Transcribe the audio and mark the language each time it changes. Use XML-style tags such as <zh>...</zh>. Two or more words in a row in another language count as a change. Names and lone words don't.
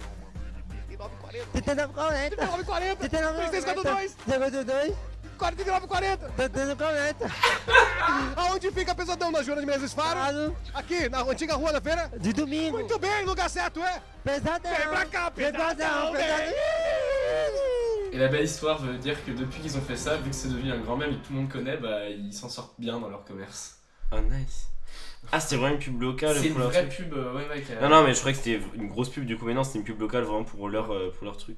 <pt>3940. 3342 4940. Aonde fica Pesadão? Na Joana de Menezes Faro? Aqui, na antiga Rua da Feira? De domingo. Muito bem, lugar certo, é? Pesadão. Vem pra cá, Pesadão.</pt> <fr>Et la belle histoire veut dire que depuis qu'ils ont fait ça, vu que c'est devenu un grand mème et que tout le monde connaît, bah ils s'en sortent bien dans leur commerce.</fr> <en>Oh nice.</en> <fr>Ah, c'était vraiment une pub locale. C'est une pour leur vraie truc. pub, ouais. Non, mais je croyais que c'était une grosse pub du coup, mais non, c'était une pub locale vraiment pour leur truc.</fr>